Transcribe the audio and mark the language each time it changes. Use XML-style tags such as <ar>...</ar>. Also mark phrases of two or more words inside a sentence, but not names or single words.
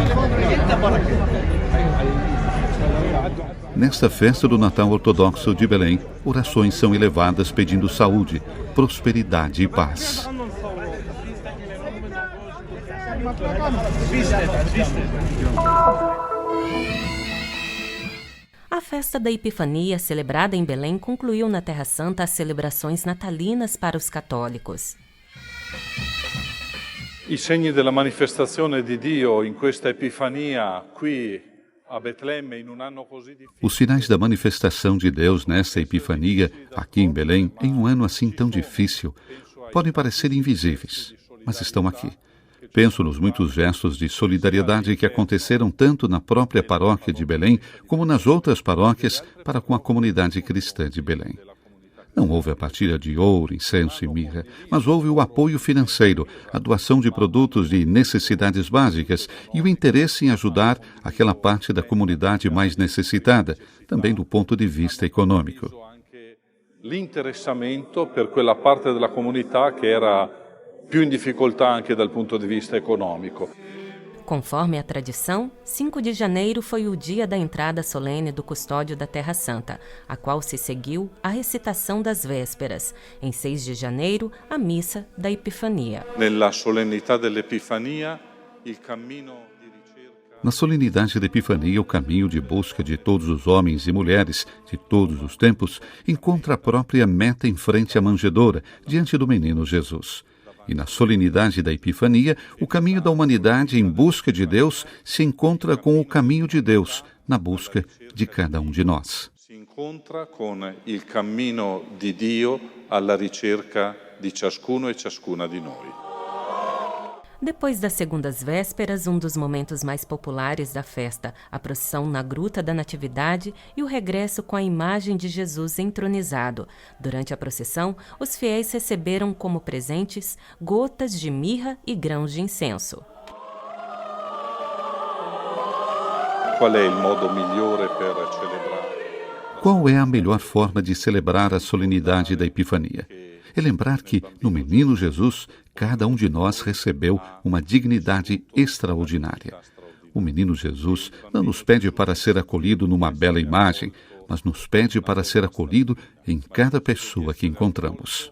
<pt>Nesta festa do Natal Ortodoxo de Belém, orações são elevadas pedindo saúde, prosperidade e paz. A festa da Epifania, celebrada em Belém, concluiu na Terra Santa as celebrações natalinas para os católicos.</pt> <it>I segni della manifestazione di Dio in questa Epifania qui a Betlemme in un anno così difficile.</it> <pt>Os sinais da manifestação de Deus nesta Epifania, aqui em Belém, em um ano assim tão difícil, podem parecer invisíveis, mas estão aqui. Penso nos muitos gestos de solidariedade que aconteceram tanto na própria paróquia de Belém como nas outras paróquias para com a comunidade cristã de Belém. Não houve a partilha de ouro, incenso e mirra, mas houve o apoio financeiro, a doação de produtos de necessidades básicas e o interesse em ajudar aquela parte da comunidade mais necessitada, também do ponto de vista econômico.</pt> <it>L'interessamento per quella parte della comunità che era più in difficoltà anche dal punto di vista econômico.</it> <pt>Conforme a tradição, 5 de janeiro foi o dia da entrada solene do custódio da Terra Santa, a qual se seguiu a recitação das vésperas. Em 6 de janeiro, a missa da Epifania.</pt> <it>Nella solennità dell'Epifania, il cammino di ricerca.</it> <pt>Na solenidade da Epifania, o caminho de busca de todos os homens e mulheres de todos os tempos encontra a própria meta em frente à manjedoura, diante do menino Jesus. E na solenidade da Epifania, o caminho da humanidade em busca de Deus se encontra com o caminho de Deus na busca de cada um de nós.</pt> <it>Si incontra con il cammino di Dio alla ricerca di ciascuno e ciascuna di noi.</it> <pt>Depois das segundas vésperas, um dos momentos mais populares da festa, a procissão na Gruta da Natividade e o regresso com a imagem de Jesus entronizado. Durante a procissão, os fiéis receberam como presentes gotas de mirra e grãos de incenso. Qual é o modo</pt> <it>migliore per celebrar?</it> <pt>Qual é a melhor forma de celebrar a solenidade da Epifania? É lembrar que, no menino Jesus, cada um de nós recebeu uma dignidade extraordinária. O menino Jesus não nos pede para ser acolhido numa bela imagem, mas nos pede para ser acolhido em cada pessoa que encontramos.</pt>